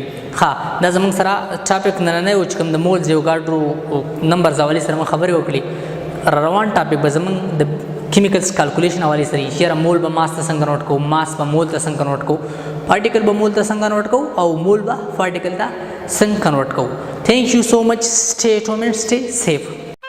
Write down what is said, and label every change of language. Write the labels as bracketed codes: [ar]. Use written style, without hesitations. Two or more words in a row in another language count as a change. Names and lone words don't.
[ps] ها دا زموږ سره ټاپک نننی و چې کوم د [en] moles Avogadro numbers [ps] حوالې سره موږ خبرې وکړې. روان ټاپک به زموږ د [en] chemicals calculation [ps] حوالې سره یې چېرې مول به ماس ته څنګه نوټ کوو، ماس به مول ته څنګه نوټ کوو، پارټیکل به مول ته څنګه نوټ کوو او مول به پارټیکل ته څنګه نوټ کوو. [en] Thank you so much. Stay at home and stay safe.